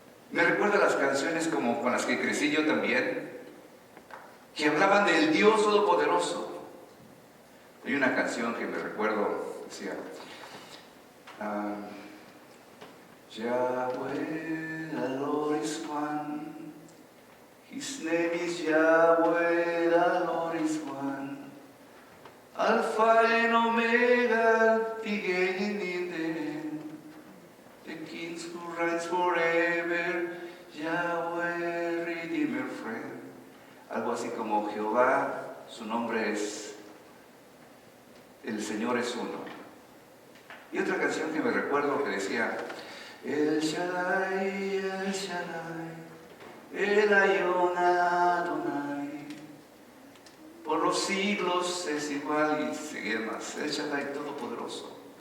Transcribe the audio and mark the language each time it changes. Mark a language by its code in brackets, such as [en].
[es] Me recuerda las canciones como con las que crecí yo también, que hablaban del Dios Todopoderoso. Hay una canción que me recuerdo, decía, [en] Yahweh, the Lord is one. His name is Yahweh, the Lord is one. Alpha and Omega, beginning and end. The King who reigns forever, Yahweh, Redeemer, friend. [es] Algo así como Jehová, su nombre es, el Señor es uno. Y otra canción que me recuerdo que decía, El Shaddai, El Shaddai, El Elyon Adonai, por los siglos es igual, y seguía más, El Shaddai Todopoderoso.